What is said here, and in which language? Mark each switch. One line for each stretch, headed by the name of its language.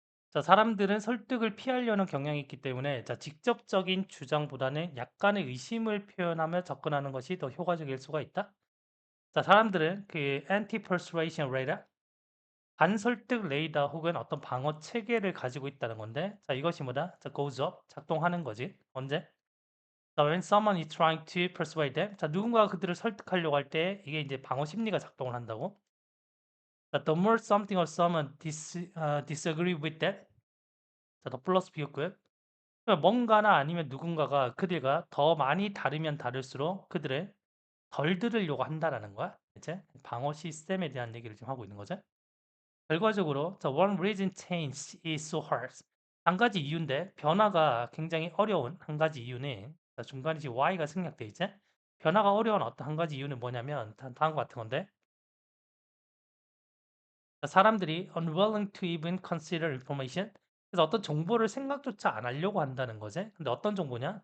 Korean: 자, 사람들은 설득을 피하려는 경향이 있기 때문에 자, 직접적인 주장보다는 약간의 의심을 표현하며 접근하는 것이 더 효과적일 수가 있다. 자, 사람들은 그
English: anti-persuasion radar,
Korean: 반설득 레이더 혹은 어떤 방어 체계를 가지고 있다는 건데, 자, 이것이 뭐다? 자,
English: goes up,
Korean: 작동하는 거지. 언제?
English: 자, when someone is trying to persuade them.
Korean: 자, 누군가가 그들을 설득하려고 할 때 이게 이제 방어 심리가 작동을 한다고.
English: 자, the more something or someone disagree with that.
Korean: 자, 더 플러스 비읍고요. 그러니까 뭔가나 아니면 누군가가 그들과 더 많이 다르면 다를수록 그들을 덜 들으려고 한다라는 거야. 이제 방어 시스템에 대한 얘기를 지금 하고 있는 거죠.
English: 결과적으로 the one reason change is so hard.
Korean: 한 가지 이유인데 변화가 굉장히 어려운 한 가지 이유는 자, 중간에 지금 y가 생략돼 있지? 변화가 어려운 어떤 한 가지 이유는 뭐냐면 다음과 같은 건데 자, 사람들이
English: unwilling to even consider information.
Korean: 그래서 어떤 정보를 생각조차 안 하려고 한다는 거지. 근데 어떤 정보냐?